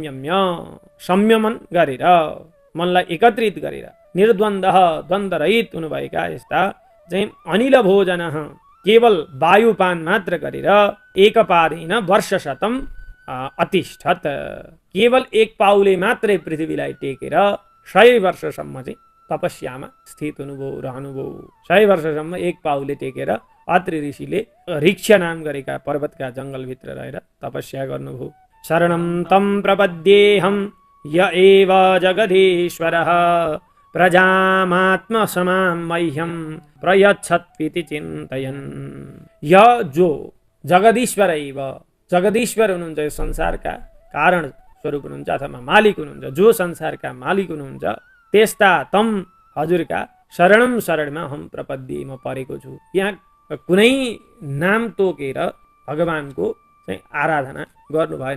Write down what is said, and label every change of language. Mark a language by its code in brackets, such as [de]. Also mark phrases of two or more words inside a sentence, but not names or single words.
[ne] संयमन गरेर, मनलाई एकत्रित गरेर निर्द्वन्द्व द्वन्द्वरहित हुनुभएका यस्ता चाहिँ अनिल भोजन, केवल वायुपान मात्र गरेर [sa] एकपादेन वर्षशतम अतिष्ठत, [ne] केवल एक पाउले मात्रै पृथ्वीलाई टेकेर 100 वर्षसम्म चाहिँ तपस्यामा स्थित हुनुभयो, रहनुभयो। 100 वर्षसम्म एक पाउले टेकेर अत्रि ऋषिले ऋक्ष नाम गरेका पर्वतका जङ्गलभित्र रहेर तपस्या गर्नुभयो। [sa] शरणं तं प्रपद्येऽहं य एव जगदीश्वरः प्रजामात्मसमां मह्यं प्रयच्छत्विति चिन्तयन्। [ne] य जो जगदीश्वर एव, जगदीश्वर हुनुहुन्छ, संसारका कारण स्वरूप हुनुहुन्छ अथवा मालिक हुनुहुन्छ, जो संसारका मालिक हुनुहुन्छ, त्यस्ता तम हजुरका शरणमा हम प्रपद्ये, म परेको छु। यहाँ कुनै नाम तोकेर भगवानको चाहिँ आराधना गर्नु भएन।